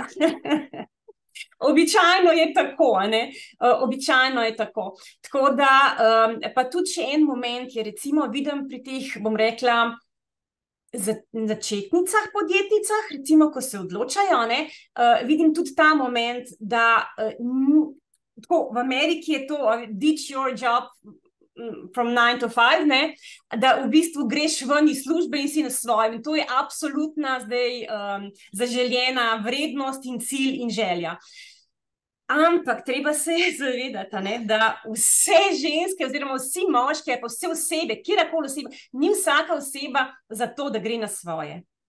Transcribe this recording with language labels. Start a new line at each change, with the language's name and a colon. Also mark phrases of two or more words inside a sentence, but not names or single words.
Slovenian: Običajno je tako, Običajno je tako. Tako da, pa tudi še en moment je, recimo, vidim pri teh, bom rekla, začetnicah podjetnicah, recimo, ko se odločajo, ne, vidim tudi ta moment, da tako, v Ameriki je to
English: ditch your job from 9 to 5,
Slovenian: ne, da v bistvu greš ven iz službe in si na svojem. In to je absolutna zdaj zaželjena vrednost in cilj in želja. Ampak treba se zavedati, ne, da vse ženske oziroma vsi moški, pa vse osebe, kjerkoli oseba, ni vsaka oseba za to, da gre na svoje.